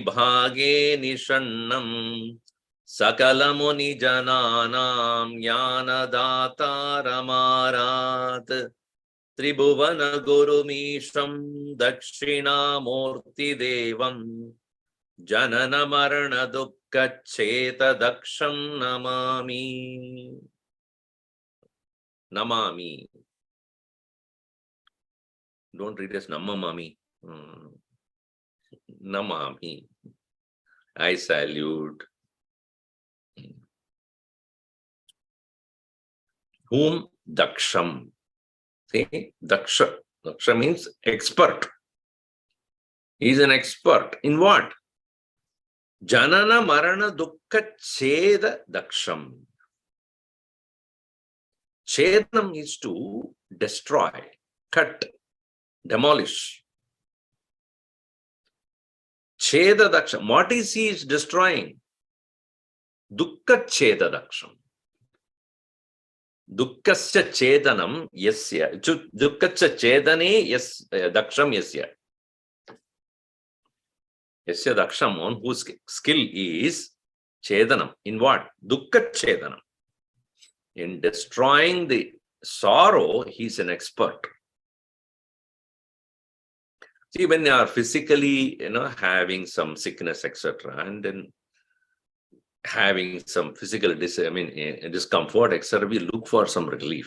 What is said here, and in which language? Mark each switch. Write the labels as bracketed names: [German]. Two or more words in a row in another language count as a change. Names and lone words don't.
[Sanskrit] bhage nishannam Sakala muni jananam Jnana data ramarat Tribhuvana gurumisham Dakshinamurti devam Janana marana dukkha cheta daksham namami. Namami. [English] Don't read as namamami. Namami. I salute. Whom? Daksham. See, Daksha. Daksha means expert. He is an expert. In what? [Sanskrit] Janana marana dukkha cheda daksham. [English] Chedam is to destroy, cut, demolish. [Sanskrit] Cheda daksham. [English] What is he is destroying? [Sanskrit] Dukkha cheda daksham. Dukkasya chedanam yasya. Dukkasya chedane yes daksham yasya. Yasya daksham, [English] on whose skill is chedanam. In what? [Sanskrit] Dukkha chedanam. [English] In destroying the sorrow, he is an expert. See, when they are physically, having some sickness, etc., and then having some physical discomfort, etc., we look for some relief.